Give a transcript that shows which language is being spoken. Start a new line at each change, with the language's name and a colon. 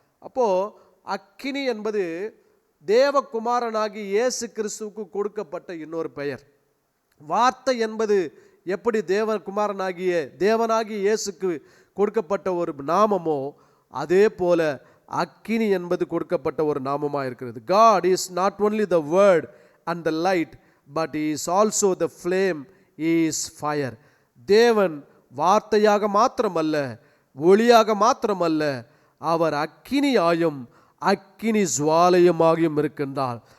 Tamil: அப்போ அக்கினி என்பது தேவகுமாரனாகி இயேசு கிறிஸ்துவுக்கு கொடுக்கப்பட்ட இன்னொரு பெயர். வார்த்தை என்பது எப்படி தேவனாகிய இயேசுக்கு கொடுக்கப்பட்ட ஒரு நாமமோ, அதே போல அக்கினி என்பது கொடுக்கப்பட்ட ஒரு நாமமா இருக்கிறது.
English: God is not only the word and the light, but he is also the flame, he is fire.
Tamil: தேவன் வார்த்தையாக மாத்திரமல்ல, ஒளியாக மாத்திரமல்ல, அவர் அக்கினியாயும் அக்கினி ஜுவாலையுமாகியும் இருக்கின்றார்.